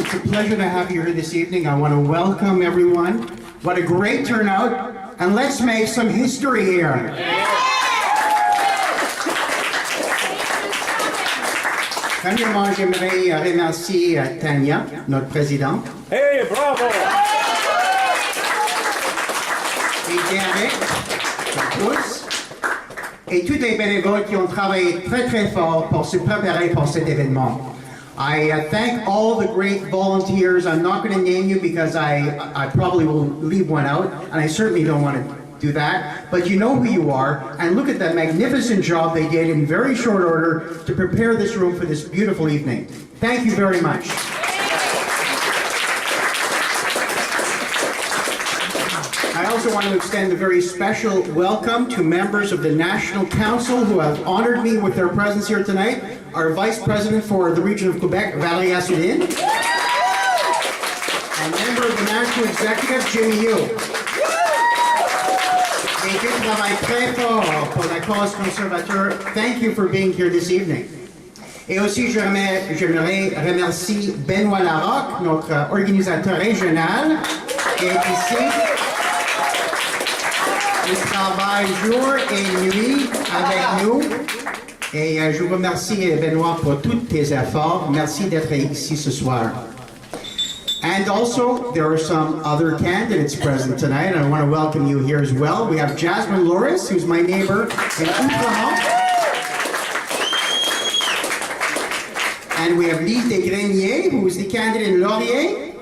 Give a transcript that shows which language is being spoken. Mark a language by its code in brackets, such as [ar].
[en] It's a pleasure to have you here this evening. I want to welcome everyone. What a great turnout, and let's make some history here. [fr] Premièrement, j'aimerais remercier Tania, notre présidente. [en] Hey, bravo! [fr] Et Derek, tous, et tous les bénévoles qui ont travaillé très très fort pour se préparer pour cet événement. [en] I thank all the great volunteers. I'm not going to name you because I probably will leave one out, and I certainly don't want to do that, but you know who you are, and look at that magnificent job they did in very short order to prepare this room for this beautiful evening. Thank you very much. I also want to extend a very special welcome to members of the National Council who have honored me with their presence here tonight. Our Vice President for the region of Quebec, Valérie Asselin, and member of the National Executive, Jimmy Yu. [fr] Et qui travaille très fort pour la cause conservateur. [en] Thank you for being here this evening. [fr] Et aussi, j'aimerais remercier Benoît Larocque, notre organisateur régional, qui est ici. Il travaille jour et nuit avec nous. Et je vous remercie, Benoît, pour tous tes efforts. Merci d'être ici ce soir. [en] And also, there are some other candidates present tonight, and I want to welcome you here as well. We have Jasmine Loris, who's my neighbor in Outremont. And we have Lise Desgreniers, who is the candidate in Laurier.